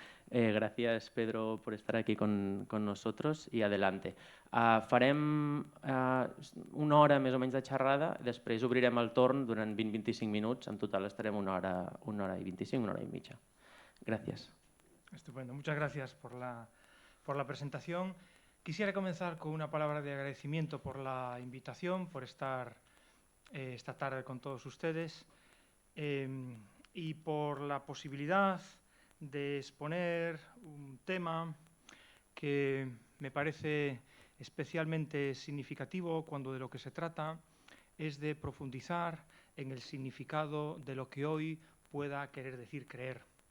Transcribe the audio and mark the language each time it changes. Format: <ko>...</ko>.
<es>Gracias, Pedro, por estar aquí con nosotros y adelante.</es> <ca>Farem una hora més o menys de xerrada, després obrirem el torn durant 20-25 minuts, en total estarem una hora i 25, una hora i mitja.</ca> <es>Gracias. Estupendo, muchas gracias por la presentación. Quisiera comenzar con una palabra de agradecimiento por la invitación, por estar esta tarde con todos ustedes y por la posibilidad de exponer un tema que me parece especialmente significativo cuando de lo que se trata es de profundizar en el significado de lo que hoy pueda querer decir creer.</es>